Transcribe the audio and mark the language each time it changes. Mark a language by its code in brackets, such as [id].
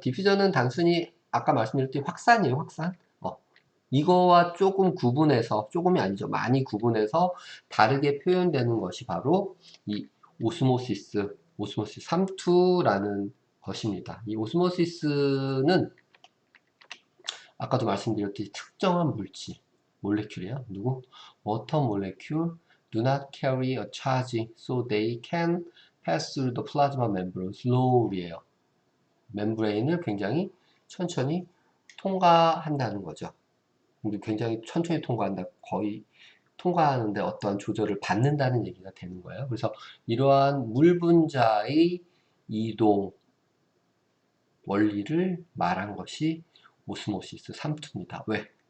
[ko] 디퓨전은 단순히 아까 말씀드렸듯이 확산이에요, 확산. 이거와 조금 구분해서, 조금이 아니죠. 많이 구분해서 다르게 표현되는 것이 바로 이 오스모시스 3투라는 것입니다. 이 오스모시스는 아까도 말씀드렸듯이 특정한 물질, 몰레큘이에요. 누구? [en] Water molecule do not carry a charge, so they can pass through the plasma membrane slowly예요. [ko] 멤브레인을 굉장히 천천히 통과한다는 거죠. 굉장히 천천히 통과한다. 거의 통과하는데 어떠한 조절을 받는다는 얘기가 되는 거예요. 그래서 이러한 물 분자의 이동 원리를 말한 것이 오스모시스 3투입니다. 왜?